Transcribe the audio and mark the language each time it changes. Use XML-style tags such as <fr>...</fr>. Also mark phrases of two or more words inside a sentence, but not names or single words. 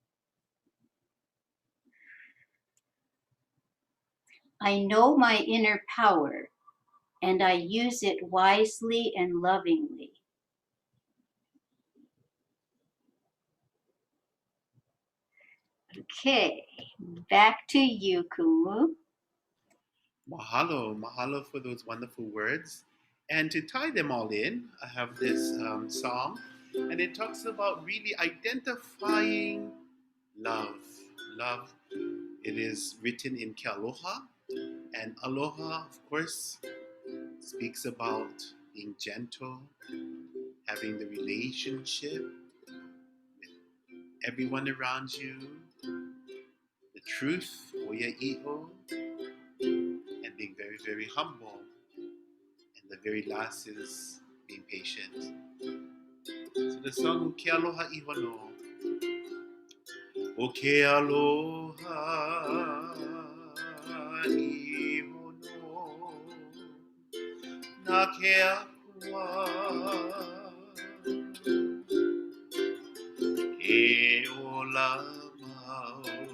<en>I know my inner power, and I use it wisely and lovingly. Okay, back to you, Kumu.</en> <haw>Mahalo, mahalo</haw> <en>for those wonderful words. And to tie them all in, I have this song, and it talks about really identifying love. Love It is written in Kealoha, and aloha, of course, speaks about being gentle, having the relationship with everyone around you, the truth,</en> <haw>oya iho,</haw> <en>and being very, very humble. And the very last is being patient. So the song Ke Aloha Iho no.</en> <haw>O Ke Aloha Iho no. Na ke akua e ola mau.</haw>